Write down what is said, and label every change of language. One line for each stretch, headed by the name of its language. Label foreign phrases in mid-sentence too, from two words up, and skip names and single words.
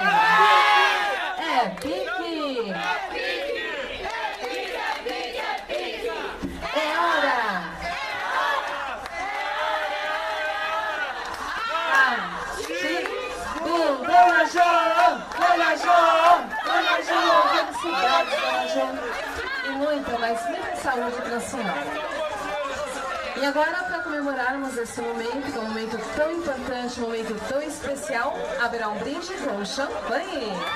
Portuguese: É pique! É hora! Dona Jo! Dona Jo! Dona Jo! Felicidades, Dona Jo! E muita saúde para a senhora! E agora, para comemorarmos esse momento, que é um momento tão importante, um momento tão especial, haverá um brinde com champanhe.